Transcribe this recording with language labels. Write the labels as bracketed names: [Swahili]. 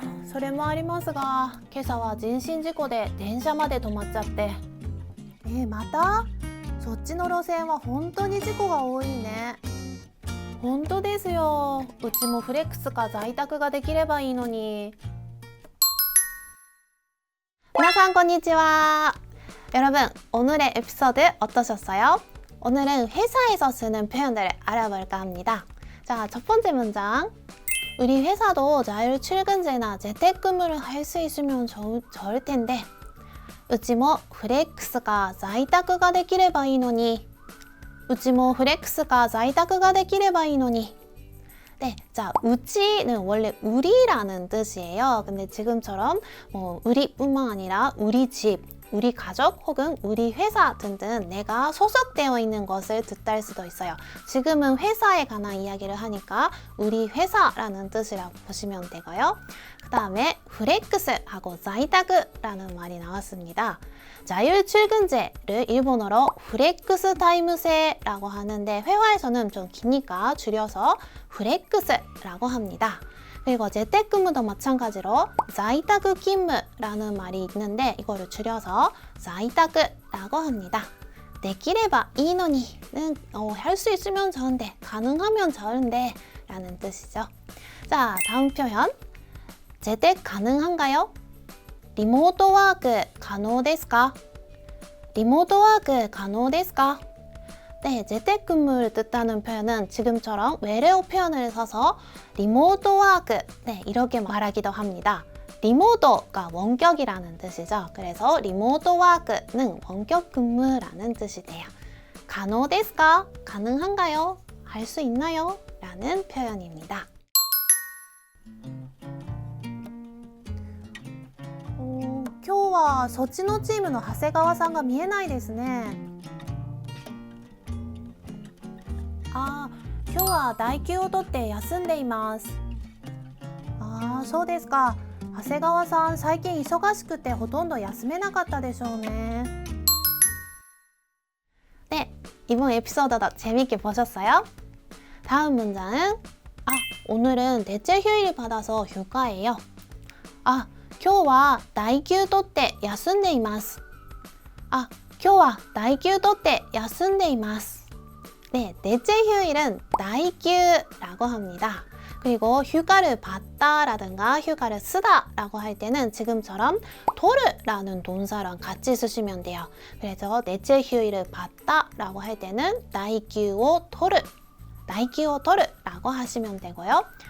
[Japanese] それもありますが、今朝は人身事故で電車まで止まっちゃって。また？そっちの路線は本当に事故が多いね。本当ですよ。うちもフレックスか在宅ができればいいのに。皆さんこんにちは。 [Korean] 여러분, 오늘의 에피소드 어떠셨어요? 오늘은 회사에서 쓰는 표현들을 알아볼까 합니다. 자, 첫 번째 문장. 우리 회사도 자율 출근제나 재택근무를 할 수 있으면 좋을 텐데. [Japanese] うちもフレックスか在宅ができればいいのに。うちもフレックスか在宅ができればいいのに。 [Korean] 네, 자, 우치는 원래 우리라는 뜻이에요. 근데 지금처럼 우리뿐만 아니라 우리 집, 우리 가족 혹은 우리 회사 등등 내가 소속되어 있는 것을 뜻할 수도 있어요. 지금은 회사에 관한 이야기를 하니까 우리 회사라는 뜻이라고 보시면 되고요. 그 다음에 플렉스하고 자이타크라는 말이 나왔습니다. 자율 출근제를 일본어로 플렉스 타임세라고 하는데 회화에서는 좀 기니까 줄여서 플렉스라고 합니다. 그리고 재택근무도 마찬가지로 자이타크勤務라는 말이 있는데 이거를 줄여서 자이타크라고 합니다. 되기레바 이노니는 할 수 있으면 좋은데 가능하면 좋은데 라는 뜻이죠. 자, 다음 표현 재택 가능한가요? [Japanese] 리모트 워크 可能ですか?리모트 워크 可能ですか? [Korean] 네, 재택근무를 뜻하는 표현은 지금처럼 외래어 표현을 써서 리모트 워크, 네, 이렇게 말하기도 합니다. 리모트가 원격이라는 뜻이죠. 그래서 리모트 워크는 원격 근무라는 뜻이 돼요. [Japanese] 可能ですか? [Korean] 가능한가요? 할 수 있나요? 라는 표현입니다. [Japanese] 今日はそっちのチームの長谷川さんが見えないですね。あ、今日は代休を取って休んでいます。ああ、そうですか。長谷川さん、最近忙しくてほとんど休めなかったでしょうね。 [Korean] 네, 이번 에피소드도 재밌게 보셨어요? 다음 문장은 오늘은 대체 휴일을 받아서 휴가예요. [Japanese] 今日は代休取って休んでいます。今日は代休取って休んでいます。 [Korean] 네, 대체 휴일은 다이규라고 합니다. 그리고 휴가를 받다라든가 휴가를 쓰다라고 할 때는 지금처럼 토르라는 동사랑 같이 쓰시면 돼요. 그래서 대체 휴일을 받다라고 할 때는 다이규오 토르, 다이규오 토르라고 하시면 되고요.